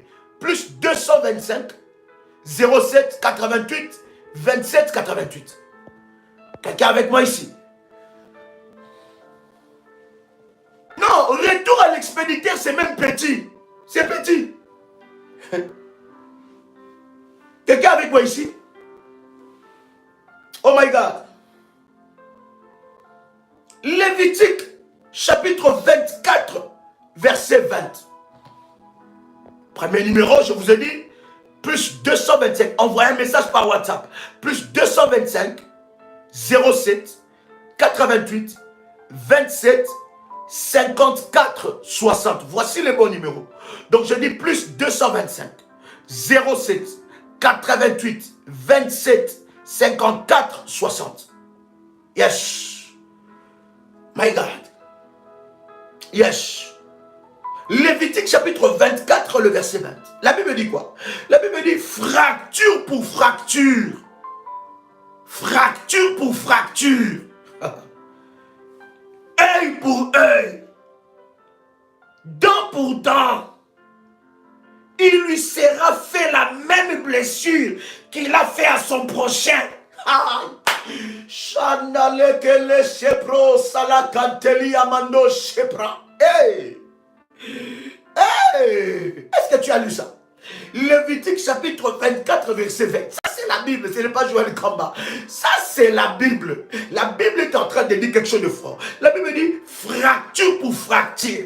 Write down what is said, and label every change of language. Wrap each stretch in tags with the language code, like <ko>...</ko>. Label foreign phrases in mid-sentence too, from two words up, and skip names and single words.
<fr>Plus 225 07 88 27 88. Quelqu'un avec moi ici? Non, retour à l'expéditeur, c'est même petit. C'est petit. Quelqu'un avec moi ici?</fr> <en>Oh my God.</en> <fr>Lévitique, chapitre 24, verset 20. Premier numéro, je vous ai dit, plus 225. Envoyez un message par WhatsApp. Plus 225 07 88 27 54 60. Voici les bons numéros. Donc je dis plus 225 07 88 27 54 60.</fr> <en>Yes. My God. Yes.</en> <fr>Lévitique chapitre 24, le verset 20. La Bible dit quoi? La Bible dit fracture pour fracture. Fracture pour fracture. Œil pour œil. Dent pour dent. Il lui sera fait la même blessure qu'il a fait à son prochain. Chanale que le chepro salakanteli amando chepra. Hey! Hey! Est-ce que tu as lu ça? Lévitique chapitre 24 verset 20. Ça c'est la Bible, ce n'est pas Joël Kamba. Ça c'est la Bible. La Bible est en train de dire quelque chose de fort. La Bible dit fracture pour fracture.</fr>